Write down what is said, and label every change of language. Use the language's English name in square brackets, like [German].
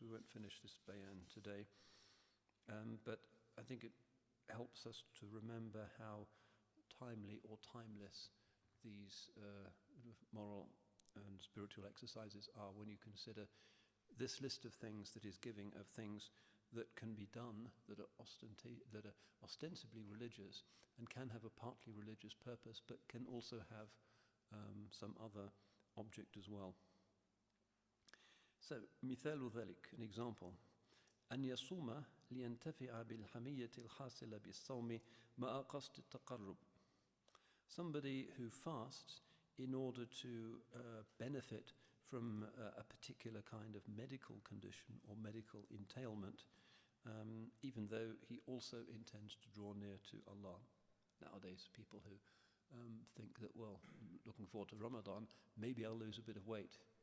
[English] We won't finish this bayan today, but I think it helps us to remember how timely or timeless these moral and spiritual exercises are when you consider this list of things that is giving of things that can be done that are ostensibly religious and can have a partly religious purpose, but can also have some other object as well. So, [Arabic] مثال ذلك, [English] an example. [Arabic] أن يصوم لينتفع بالحمية الحاصلة بالصوم مع قصد التقرب. [English] Somebody who fasts in order to benefit from a particular kind of medical condition or medical entailment, even though he also intends to draw near to Allah. Nowadays, people who think that, well, looking forward to Ramadan, maybe I'll lose a bit of weight.